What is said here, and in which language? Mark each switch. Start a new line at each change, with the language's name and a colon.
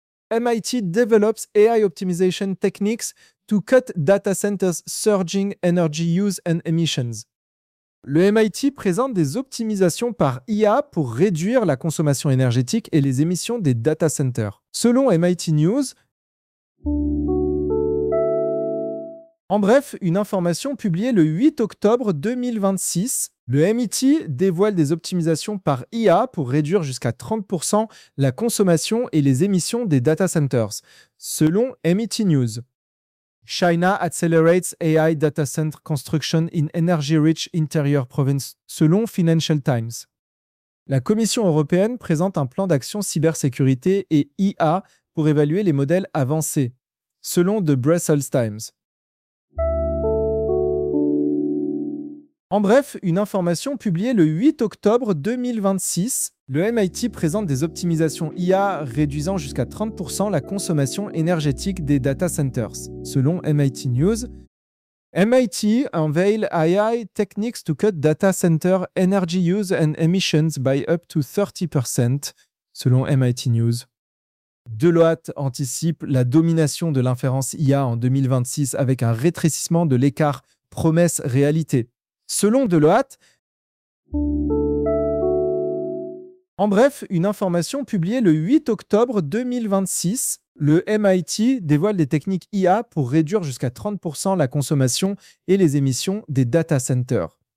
English: MIT develops AI optimization techniques to cut data centers' surging energy use and emissions.
French: Le MIT présente des optimisations par IA pour réduire la consommation énergétique et les émissions des data centers. Selon MIT News, en bref, une information publiée le 8 octobre 2026, le MIT dévoile des optimisations par IA pour réduire jusqu'à 30% la consommation et les émissions des data centers, selon MIT News.
English: China accelerates AI data center construction in energy-rich interior province, selon Financial Times.
French: La Commission européenne présente un plan d'action cybersécurité et IA pour évaluer les modèles avancés, selon The Brussels Times. En bref, une information publiée le 8 octobre 2026, le MIT présente des optimisations IA réduisant jusqu'à 30% la consommation énergétique des data centers, selon MIT News.
English: MIT unveil AI techniques to cut data center energy use and emissions by up to 30%, selon MIT News.
French: Deloitte anticipe la domination de l'inférence IA en 2026 avec un rétrécissement de l'écart promesse-réalité. Selon Deloitte, en bref, une information publiée le 8 octobre 2026, le MIT dévoile des techniques IA pour réduire jusqu'à 30% la consommation et les émissions des data centers.